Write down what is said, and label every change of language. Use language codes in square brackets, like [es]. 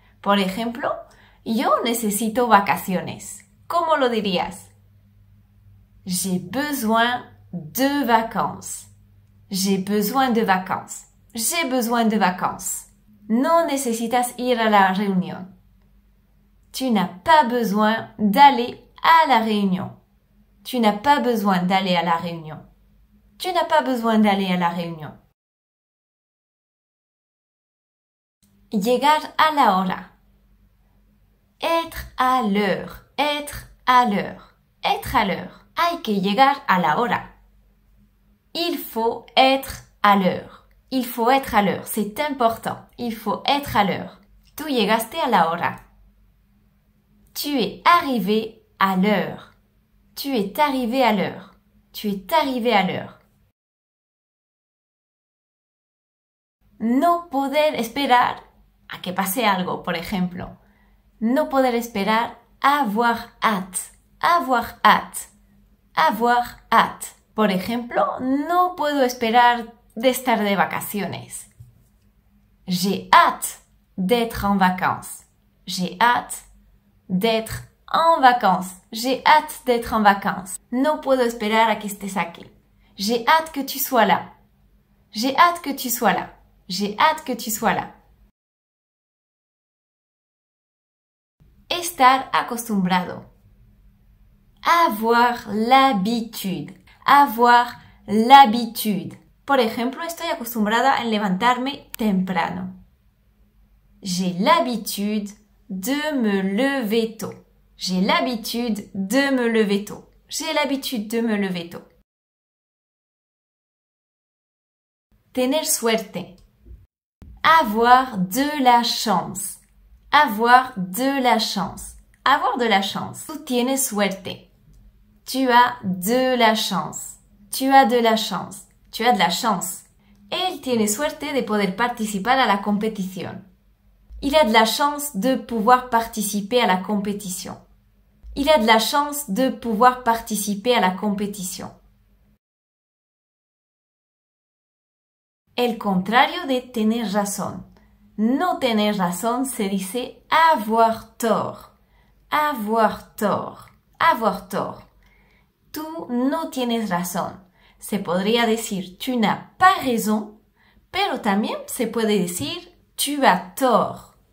[es] Por ejemplo, yo necesito vacaciones. ¿Cómo lo dirías? [fr] J'ai besoin de vacances. J'ai besoin de vacances. J'ai besoin de vacances. [es] No necesitas ir a la réunion. [fr] Tu n'as pas besoin d'aller à la réunion. Tu n'as pas besoin d'aller à la réunion. Tu n'as pas besoin d'aller à la réunion. [es] Llegar a la hora. [fr] Être à l'heure. Être à l'heure. Être à l'heure. [es] Hay que llegar a la hora. [fr] Il faut être à l'heure. Il faut être à l'heure. C'est important. Il faut être à l'heure. [es] Tú llegaste a la hora. [fr] Tu es arrivé à l'heure. Tu es arrivé à l'heure. Tu es arrivé à l'heure. [es] No poder esperar a que pase algo, por ejemplo. No poder esperar, [fr] avoir hâte. Avoir hâte. Avoir hâte. [es] Por ejemplo, no puedo esperar de estar de vacaciones. [fr] J'ai hâte d'être en vacances. J'ai hâte d'être en vacances. J'ai hâte d'être en vacances. [es] No puedo esperar a que estés aquí. [fr] J'ai hâte que tu sois là. J'ai hâte que tu sois là. J'ai hâte que tu sois là. [es] Estar acostumbrado. [fr] Avoir l'habitude. Avoir l'habitude. [es] Por ejemplo, estoy acostumbrada a levantarme temprano. [fr] J'ai l'habitude de me lever tôt. J'ai l'habitude de me lever tôt. J'ai l'habitude de me lever tôt. [es] Tener suerte. [fr] Avoir de la chance. Avoir de la chance. Avoir de la chance. [es] Tú tienes suerte. [fr] Tu as de la chance. Tu as de la chance. Tu as de la chance. [es] Él tiene suerte de poder participar a la compétition. [fr] Il a de la chance de pouvoir participer à la compétition. Il a de la chance de pouvoir participer à la compétition. [es] El contrario de tener razón. No tener razón se dice avoir tort. [fr] Avoir tort. Avoir tort. [es] Tú no tienes razón. Se podría decir [fr] tu n'as pas raison, [es] pero también se puede decir [fr] tu as tort.